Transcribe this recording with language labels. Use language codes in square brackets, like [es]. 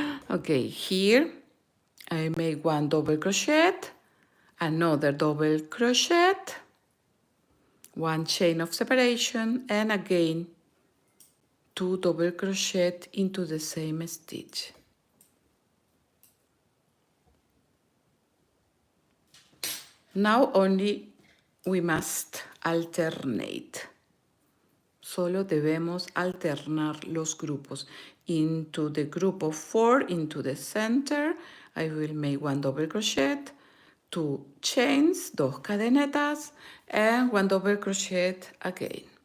[en] Okay, here I make 1 double crochet, another double crochet, 1 chain of separation, and again 2 double crochet into the same stitch. Now only we must alternate. [es] Solo debemos alternar los grupos. [en] Into the group of 4, into the center, I will make 1 double crochet, 2 chains, [es] 2 cadenetas, [en] and 1 double crochet again.